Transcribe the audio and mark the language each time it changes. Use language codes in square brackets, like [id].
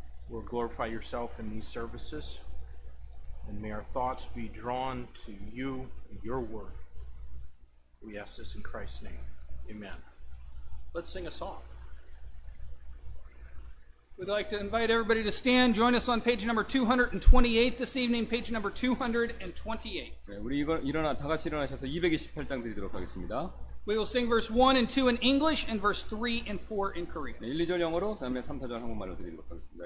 [en] Lord, glorify yourself in these services, and may our thoughts be drawn to you and your word. We ask this in Christ's name. Amen. Let's sing a song. We'd like to invite everybody to stand. Join us on page number 228 this evening, page number 228. [ko] 네, 우리 다 같이 일어나셔서 228장 드리도록 하겠습니다. [en] We will sing verse 1 and 2 in English and verse 3 and 4 in Korean. [ko] 네, 1, 2절 영어로, 그다음에 3, 4절 한국말로 드리도록 하겠습니다.